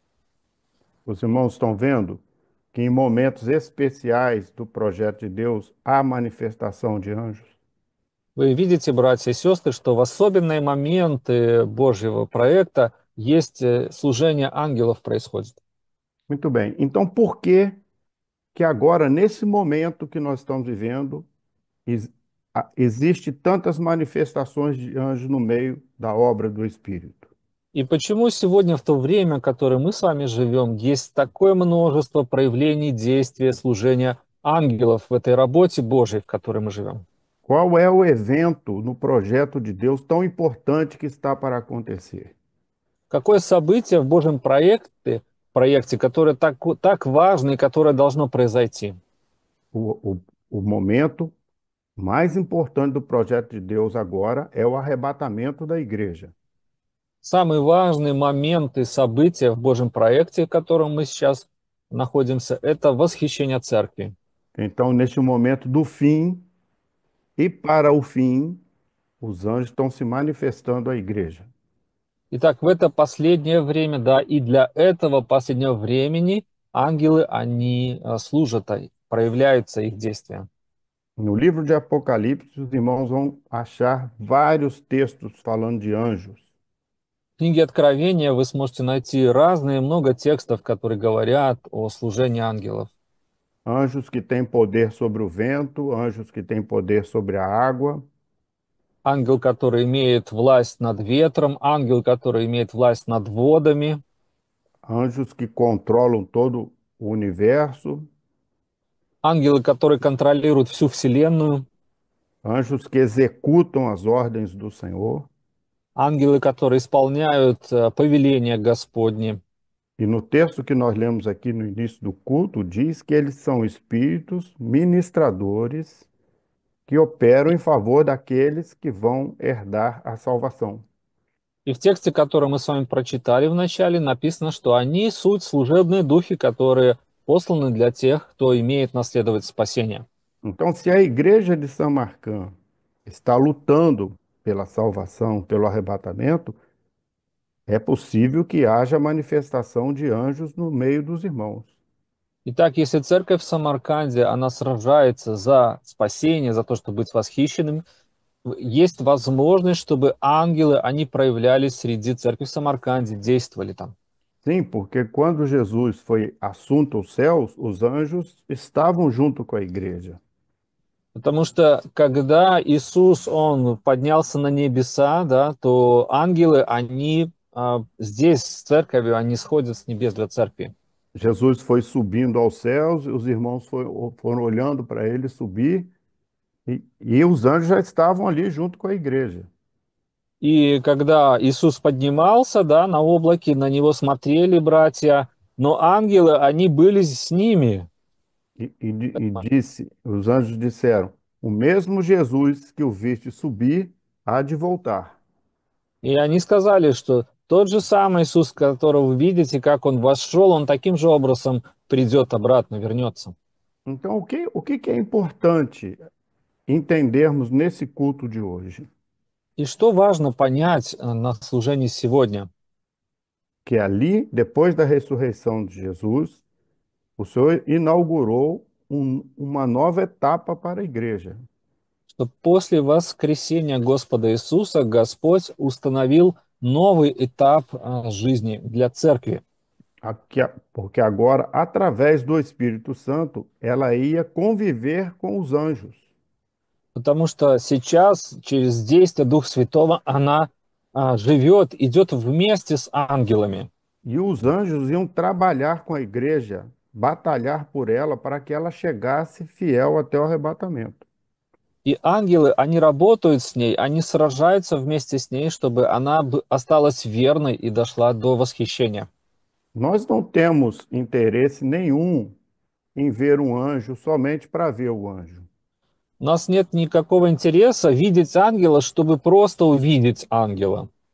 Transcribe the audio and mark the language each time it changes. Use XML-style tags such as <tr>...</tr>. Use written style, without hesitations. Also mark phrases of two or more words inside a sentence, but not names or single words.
<pt>Os irmãos estão vendo que em momentos especiais do projeto de Deus há manifestação de anjos?</pt> <ru>Вы видите, братья и сестры, что в особенные моменты Божьего проекта есть служение ангелов происходит.</ru> <pt>Muito bem. Então, por que que agora, nesse momento que nós estamos vivendo, existe tantas manifestações de anjos no meio da obra do Espírito?</pt> <ru>И почему сегодня, в то время, в которое мы с вами живем, есть такое множество проявлений действия, служения ангелов в этой работе Божьей, в которой мы живем?</ru> <pt>Qual é o evento no projeto de Deus tão importante que está para acontecer?</pt> <ru>Какое событие в Божьем проекте, которое так важно и которое должно произойти?</ru> <pt>O momento mais importante do projeto de Deus agora é o arrebatamento da igreja.</pt> <ru>Самый важный момент и событие в Божьем проекте, в котором мы сейчас находимся, это восхищение церкви.</ru> <pt>Então, neste momento do fim e para o fim, os anjos estão se manifestando à igreja.</pt> <ru>Итак, в это последнее время, да, и для этого последнего времени ангелы, они служат, проявляются их действия.</ru> <pt>No livro de Apocalipse, os irmãos vão achar vários textos falando de anjos.</pt> <ru>В книге Откровения вы сможете найти много текстов, которые говорят о служении ангелов.</ru> <pt>Anjos que têm poder sobre o vento, anjos que têm poder sobre a água,</pt> <ru>Ангел, который имеет власть над ветром, ангел, который имеет власть над водами,</ru> <pt>anjos que controlam todo o universo,</pt> <ru>ангелы, которые контролируют всю Вселенную,</ru> <pt>anjos que executam as ordens do Senhor.</pt> <ru>ангелы, которые исполняют повеления Господни.</ru> <pt>E no texto que nós lemos aqui no início do culto, diz que eles são espíritos ministradores que operam em favor daqueles que vão herdar a salvação.</pt> <ru>И в тексте, который мы с вами прочитали в начале, написано, что они суть служебные духи, которые посланы для тех, кто имеет наследовать спасение.</ru> <pt>Então, se a igreja de Samarcã está lutando pela salvação, pelo arrebatamento, é possível que haja manifestação de anjos no meio dos irmãos.</pt> <ru>Итак, если церковь в Самарканде, она сражается за спасение, за то, чтобы быть восхищенным, есть возможность, чтобы ангелы, они проявлялись среди церкви в Самарканде, действовали там.</ru> <pt>Sim, porque quando Jesus foi assunto aos céus, os anjos estavam junto com a igreja.</pt> <ru>Потому что когда Иисус, он поднялся на небеса, да, то ангелы, они здесь, с церковью, они сходят с небес для церкви.</ru> <pt>Jesus foi subindo aos céus, e os irmãos foram olhando para ele subir, e os anjos já estavam ali junto com a igreja.</pt> <ru>И когда Иисус поднимался, да, на облаке, на него смотрели братья, но ангелы, они были с ними.</ru> <pt>Os anjos disseram: O mesmo Jesus que o viste subir há de voltar.</pt> <ru>И они сказали, что тот же самый Иисус, которого вы видите, как он вошел, он таким же образом придет обратно, вернется.</ru> <pt>Então, o que que é importante entendermos nesse culto de hoje?</pt> <ru>И что важно понять на служении сегодня?</ru> <pt>Que ali, depois da ressurreição de Jesus, o Senhor inaugurou uma nova etapa para a igreja.</pt> <ru>Что после воскресения Господа Иисуса Господь установил новый этап жизни для церкви.</ru> <pt>Porque agora, através do Espírito Santo, ela ia conviver com os anjos.</pt> <ru>Потому что сейчас через действие Духа Святого она живет, идет вместе с ангелами.</ru> <pt>E os anjos iam trabalhar com a igreja, batalhar por ela para que ela chegasse fiel até o arrebatamento.</pt> <ru>И ангелы, они работают с ней, они сражаются вместе с ней, чтобы она осталась верной и дошла до восхищения.</ru> <pt>Nós não temos interesse nenhum em ver um anjo somente para ver o anjo.</pt> <ru>У нас нет никакого интереса видеть ангела, чтобы просто увидеть ангела.</ru>